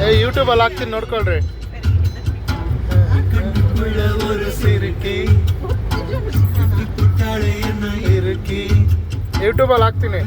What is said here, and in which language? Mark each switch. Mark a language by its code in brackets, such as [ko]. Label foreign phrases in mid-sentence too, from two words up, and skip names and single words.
[kn] ಯೂಟ್ಯೂಬಲ್ಲಿ ಹಾಕ್ತೀನಿ ನೋಡ್ಕೊಳ್ರಿ. [ta] ஒரு சிறுக்கி இறுக்கி [kn] ಯೂಟ್ಯೂಬಲ್ಲಿ ಹಾಕ್ತೀನಿ.